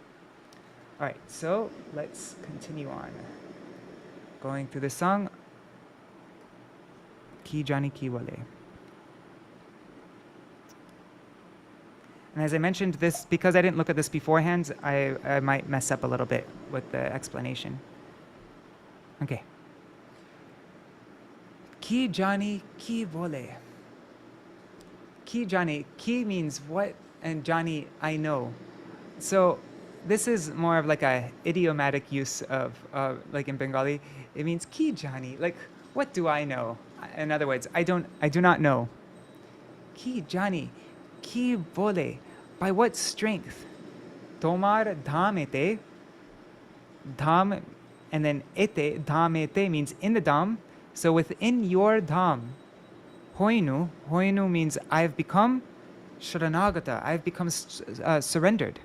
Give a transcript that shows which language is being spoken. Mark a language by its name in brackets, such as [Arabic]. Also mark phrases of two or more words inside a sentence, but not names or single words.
[English] All right, so let's continue on. Going through the song, [Bangla] কী জানি কী বলে. [English] And as I mentioned this, because I didn't look at this beforehand, I might mess up a little bit with the explanation. [Bangla] Okay. কী জানি কী বলে. কী জানি. [English] Ki means what, and Jāni, I know. So this is more of like a idiomatic use of, like in Bengali, it means [Bangla] কী জানি, [English] like what do I know? In other words, I do not know. [Bangla] কী জানি, কী বলে, [English] by what strength? [Bangla] তোমার ধাম এতে, [English] dham, and then ete, [Bangla] ধাম এতে [English] means in the dham, so within your dham. [Bangla] হইনু, হইনু [English] means I've become Śaraṇāgata, I've become surrendered.